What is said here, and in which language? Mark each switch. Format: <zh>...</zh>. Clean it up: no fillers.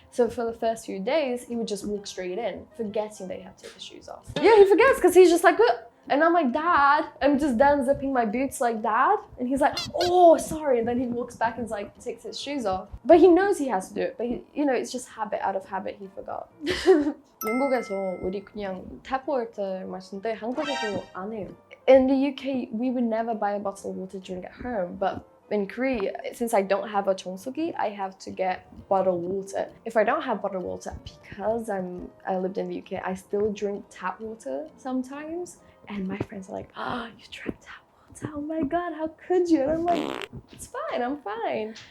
<en>So for the first few days, he would just walk straight in, forgetting that you have to take the shoes off. Yeah, he forgets because he's just like, and I'm like, Dad, I'm just done zipping my boots, like, Dad. And he's like, oh, sorry. And then he walks back and like takes his shoes off. But he knows he has to do it. But you know, it's just habit. Out of habit, he forgot.</en> <ko>영국에서 우리 그냥 tap water 마시는데 한국에서 안 해요.</ko> <en>In the UK, we would never buy a bottle of water to drink at home. But in Korea, since I don't have a 정수기, I have to get bottled water. If I don't have bottled water, because I lived in the UK, I still drink tap water sometimes. And my friends are like, oh, you drank tap water? Oh my God, how could you? And I'm like, it's fine, I'm fine.</en>